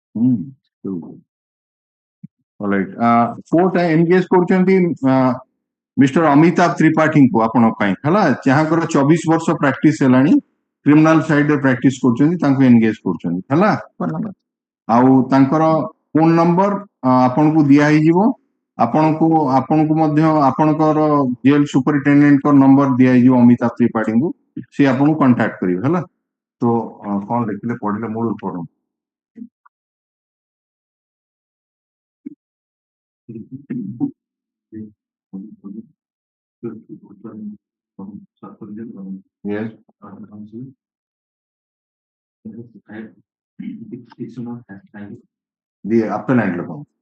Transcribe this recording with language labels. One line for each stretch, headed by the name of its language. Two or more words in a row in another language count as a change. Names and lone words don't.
English: Alright. Court engage
Odia: କରୁଛନ୍ତି ମିଷ୍ଟର ଅମିତାଭ ତ୍ରିପାଠୀଙ୍କୁ ଆପଣଙ୍କ ପାଇଁ ହେଲା, ଯାହାଙ୍କର 24 ବର୍ଷ ପ୍ରାକ୍ଟିସ ହେଲାଣି, କ୍ରିମିନାଲ ସାଇଡରେ ପ୍ରାକ୍ଟିସ କରୁଛନ୍ତି, ତାଙ୍କୁ ଏନଗେଜ କରୁଛନ୍ତି ହେଲା। ଆଉ ତାଙ୍କର ଫୋନ ନମ୍ବର ଆପଣଙ୍କୁ ଦିଆ ହେଇଯିବ, ଆପଣଙ୍କୁ ମଧ୍ୟ ଆପଣଙ୍କର ଜେଲ ସୁପରିଟେଣ୍ଡେଣ୍ଟଙ୍କ ନମ୍ବର ଦିଆଯିବ ଅମିତାଭ ତ୍ରିପାଠୀଙ୍କୁ, ସେ ଆପଣଙ୍କୁ କଣ୍ଟାକ୍ଟ କରିବେ ହେଲା। ତ କଣ ଲେଖିଲେ ପଢିଲେ ମୂଳରୁ ପଢନ୍ତୁ। Yes.
English: The appellant level.